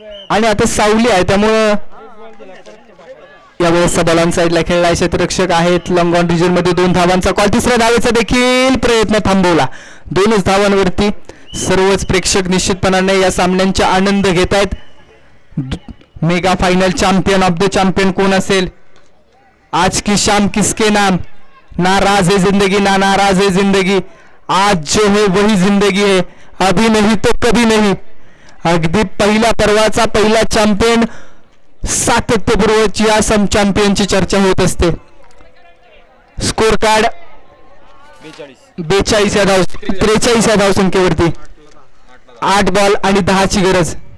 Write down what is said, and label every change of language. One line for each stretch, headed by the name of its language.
Marathi: आणि आता सावली आहे त्यामुळं यावेळेस बॉल साईडला खेळला. क्षेत्ररक्षक आहेत लॉंग ऑन रिजन मध्ये. 2 धावांचा कॉल. 3ऱ्या धावेचा देखील प्रयत्न थांबवला. 2च धावांवरती सर्वच प्रेक्षक निश्चितपणाने या सामन्यांचा आनंद घेत आहेत.
Hindi: Mega final champion of the champion कौन असेल? आज की शाम किसके नाम? ना राज है जिंदगी ना नाराज है जिंदगी. आज जो है वही जिंदगी है, अभी नहीं तो कभी नहीं.
Marathi: अगदी पहिल्या पर्वाचा पहिला चॅम्पियन सातत्यपूर्वची या सम चॅम्पियनची चर्चा होत असते. स्कोर कार्ड 42 या धाव 43 या धावसंख्येवरती 8 बॉल आणि 10 ची गरज.